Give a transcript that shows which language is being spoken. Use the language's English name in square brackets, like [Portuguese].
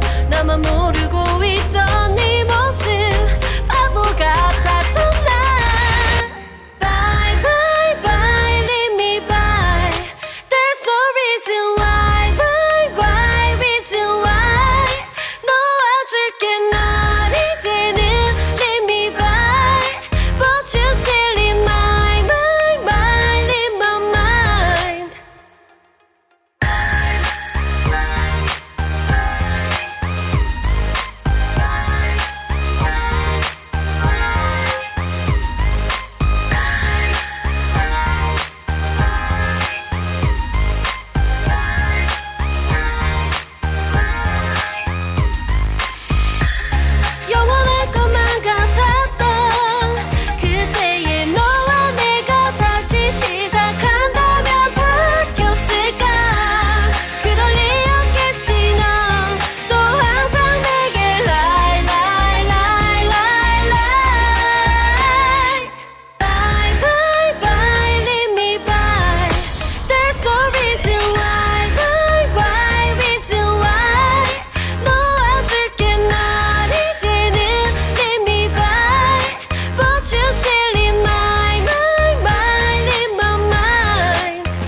[Korean] 나만 모르고 있던 네 모습 바보 같았던 날. [English] Bye bye bye leave me by. There's no reason why. Why reason why. [Korean] 놓아줄게 널 이제는 [English] leave me by. But you still in my mind in my mind. [Korean] 영원할 것만 같았던 그때의 너와 내가 다시 시작한다면 바뀌었을까. 그럴 리 없겠지. 넌 또 항상 내게 [English] lie lie lie lie lie. Bye bye bye leave me by. There's no reason why. Why reason why. [Korean] 놓아줄게 널 이제는 [English] leave me by. But you still in my mind in my mind.